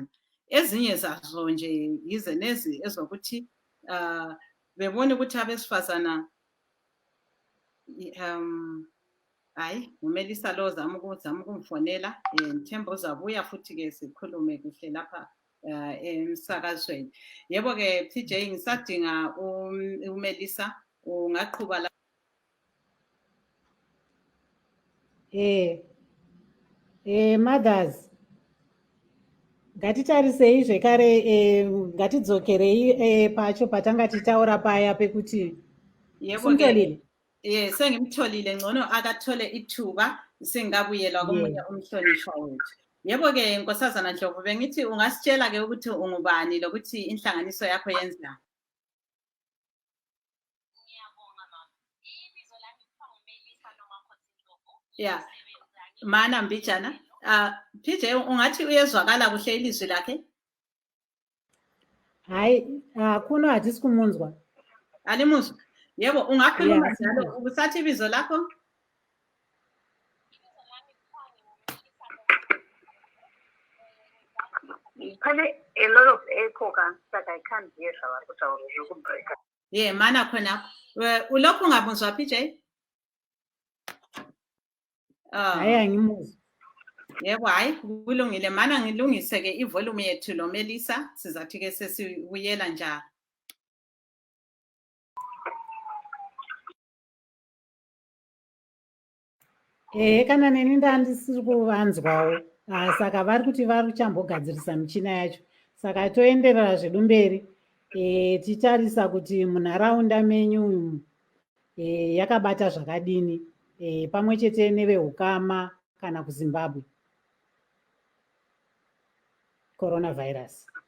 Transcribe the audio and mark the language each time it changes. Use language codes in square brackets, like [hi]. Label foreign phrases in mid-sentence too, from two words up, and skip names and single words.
[nd] Ezinye zazo nje yize nezi ezokuthi bebone ukuthi abesifazana hayi uMelissa lo zama ukumfonela ngithemba uzabuya futhi-ke sikhulume kuhle lapha emsakazweni. Yebo-ke PJ ngisadinga uMelissa ungaqhuba la. [sn] Mothers, Ngatitarisei zvekare, ngatidzokerei pacho patanga tichitaura paya pekuti [nd] Yebo-ke, simtolile. sengimtholile ngcono akathole ithuba singabuyela komunye [en] Yeah. [nd] umhlonishwa wethu. Yebo-ke Nkosazana Ndlovu, bengithi ungasitshela-ke ukuthi ungubani lokuthi inhlanganiso yakho yenzani. [en] Yeah. [nd] Mana Mbijana. PJ ungathi uyezwakala kuhle ilizwi lakhe? Hayi, [sn] kuno hatisi kumunzwa. [nd] Alimuzwa. Yebo, ungakhuluma [en] Yeah, [nd] njalo ubusathi ibizo lakho? [en] Pane a lot of echo that I can't hear her. Yeah, [nd] mana khona. Ulokhu ungabuzwa PJ? hayi angimuzwa. Yebo, hayi kulungile, mana ngilungise-ke ivolume yethu lo Melisa, sizathi-ke sesibuyela njalo. [sn] Kana neni ndandisiri kuvanzwawo, saka vari kuti vari kuchambogadzirisa michina yacho, saka toenderera zvedu mberi titarisa kuti munharaunda menyu umu yakabata zvakadini, pamwe chete nevehukama kana kuZimbabwe coronavirus.